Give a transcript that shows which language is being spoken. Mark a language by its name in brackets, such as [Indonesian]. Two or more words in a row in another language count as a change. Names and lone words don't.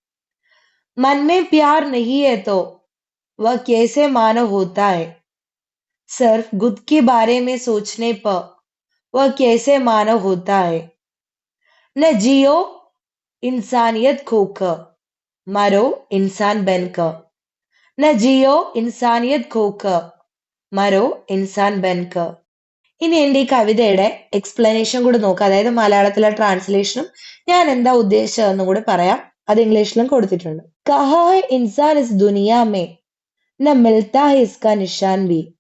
[Hindi] मन में प्यार नहीं है तो वह कैसे मानव होता है, सिर्फ खुद के बारे में सोचने पर वह कैसे मानव होता है. न जियो इंसानियत खोकर, मरो इंसान बनकर. न जियो इंसानियत खोकर, मरो इंसान बनकर. [Malayalam] ഇനി എൻ്റെ ഈ കവിതയുടെ എക്സ്പ്ലനേഷൻ കൂടെ നോക്കാം. അതായത് മലയാളത്തിലെ ട്രാൻസ്ലേഷനും ഞാൻ എന്താ ഉദ്ദേശിച്ചതെന്നും കൂടെ പറയാം. അത് ഇംഗ്ലീഷിലും കൊടുത്തിട്ടുണ്ട്. [Hindi] कहाँ है इंसान इस दुनिया में न मिलता है इसका निशान भी.